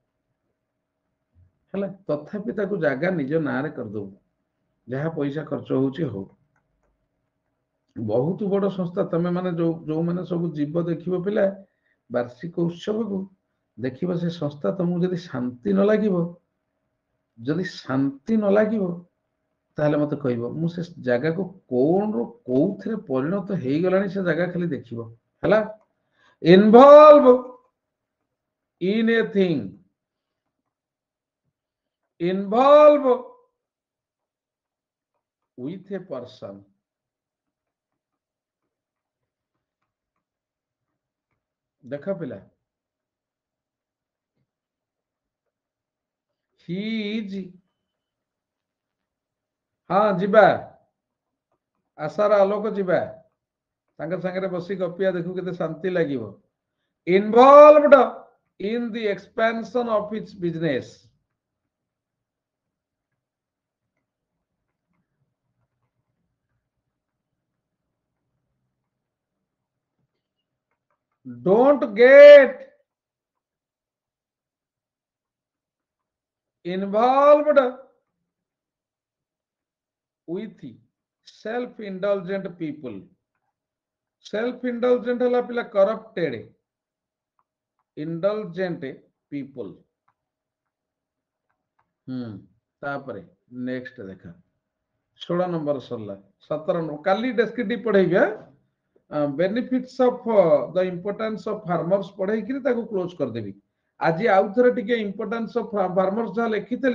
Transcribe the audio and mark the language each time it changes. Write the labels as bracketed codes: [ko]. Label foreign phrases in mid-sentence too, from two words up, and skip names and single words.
[or] ହେଲା ତଥାପି ତାକୁ ଜାଗା ନିଜ ନାଁରେ କରିଦବୁ ଯାହା ପଇସା ଖର୍ଚ୍ଚ ହଉଛି ହଉ ବହୁତ ବଡ ସଂସ୍ଥା ତମେ ମାନେ ଯୋଉମାନେ ସବୁ ଜୀବ ଦେଖିବ ପିଲା ବାର୍ଷିକ ଉତ୍ସବକୁ ଦେଖିବ ସେ ସଂସ୍ଥା ତମକୁ ଯଦି ଶାନ୍ତି ନ ଲାଗିବ ତାହେଲେ ମତେ କହିବ ମୁଁ ସେ ଜାଗାକୁ କୋଉଥିରେ ପରିଣତ ହେଇଗଲାଣି ସେ ଜାଗା ଖାଲି ଦେଖିବ ହେଲା [en] involve in a thing involve with a person [or] ଦେଖ ପିଲା [en] he is [or] ହଁ ଯିବା ଆଶାର ଆଲୋକ ଯିବା ତାଙ୍କ ସାଙ୍ଗରେ ବସି ଗପିଆ ଦେଖୁ କେତେ ଶାନ୍ତି ଲାଗିବ [en] involved in the expansion of its business don't get involved with self-indulgent people self-indulgent [or] ହେଲା ପିଲା [en] corrupted indulgent people [or] ତାପରେ ନେକ୍ସଟ ଦେଖା 16 ନମ୍ବର ସରିଲା 17 ନମ୍ବର କାଲି ଡେସ୍କ୍ରିପ୍ଟିଭ ପଢେଇବି [en] benefits of the importance of farmers [or] ପଢେଇକିରି ତାକୁ କ୍ଲୋଜ କରିଦେବି ଆଜି ଆଉ ଥରେ ଟିକେ [en] importance of farmers [or] ଯାହା ଲେଖିଥିଲି